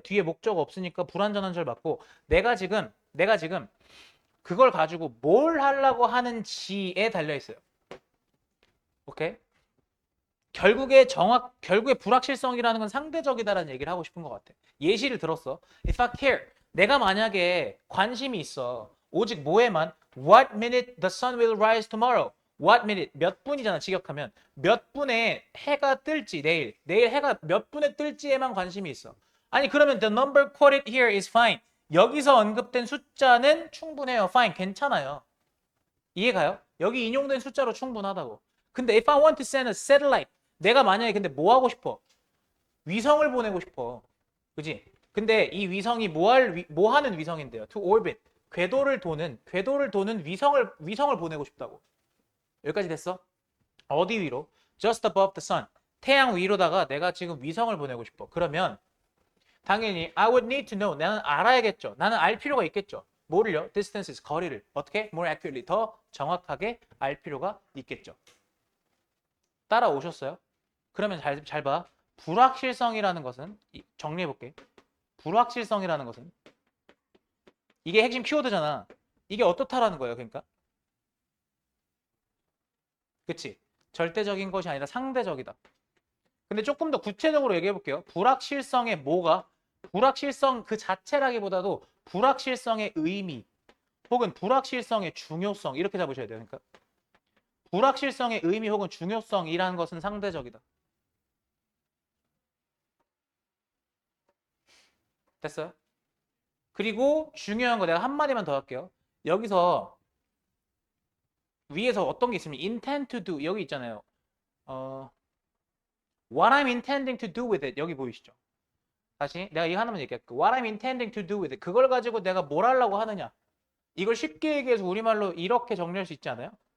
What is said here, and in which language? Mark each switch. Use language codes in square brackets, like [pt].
[ko] 뒤에 목적 없으니까 불완전한 절 맞고 내가 지금 그걸 가지고 뭘 하려고 하는지에 달려 있어요. 오케이? 결국에 불확실성이라는 건 상대적이다라는 얘기를 하고 싶은 것 같아. 예시를 들었어. [en] If I care, [ko] 내가 만약에 관심이 있어. 오직 뭐에만 [en] What minute the sun will rise tomorrow? What minute? [ko] 몇 분이잖아, 직역하면. 몇 분에 해가 뜰지, 내일 해가 몇 분에 뜰지에만 관심이 있어. 아니, 그러면 [en] the number quoted here is fine. [ko] 여기서 언급된 숫자는 충분해요. fine, 괜찮아요. 이해가요? 여기 인용된 숫자로 충분하다고. 근데 [en] if I want to send a satellite, [ko] 내가 만약에 근데 뭐 하고 싶어? 위성을 보내고 싶어. 그지? 근데 이 위성이 뭐 하는 위성인데요? [en] To orbit. [ko] 궤도를 도는 위성을 보내고 싶다고. 여기까지 됐어? 어디 위로? [en] Just above the sun. [ko] 태양 위로다가 내가 지금 위성을 보내고 싶어. [en] 그러면 당연히 I would need to know. [ko] 나는 알아야겠죠. 나는 알 필요가 있겠죠. 뭐를요? Distances, 거리를. 어떻게? [en] More accurately. [ko] 더 정확하게 알 필요가 있겠죠. 따라오셨어요? 그러면 잘 봐. 불확실성이라는 것은 정리해볼게. 불확실성이라는 것은 이게 핵심 키워드잖아. 이게 어떻다라는 거예요. 그러니까. 그치? 절대적인 것이 아니라 상대적이다. 근데 조금 더 구체적으로 얘기해 볼게요. 불확실성의 뭐가? 불확실성 그 자체라기보다도 불확실성의 의미 혹은 불확실성의 중요성 이렇게 잡으셔야 돼요. 그러니까 불확실성의 의미 혹은 중요성이라는 것은 상대적이다. 됐어요? 그리고 중요한 거 내가 한마디만 더 할게요. 여기서 위에서 어떤 게 있으면 intend to do 여기 있잖아요. [en] What I'm intending to do with it [ko] 여기 보이시죠? 다시 내가 이거 하나만 얘기할게. [en] What I'm intending to do with it [ko] 그걸 가지고 내가 뭘 하려고 하느냐 이걸 쉽게 얘기해서 우리말로 이렇게 정리할 수 있지 않아요?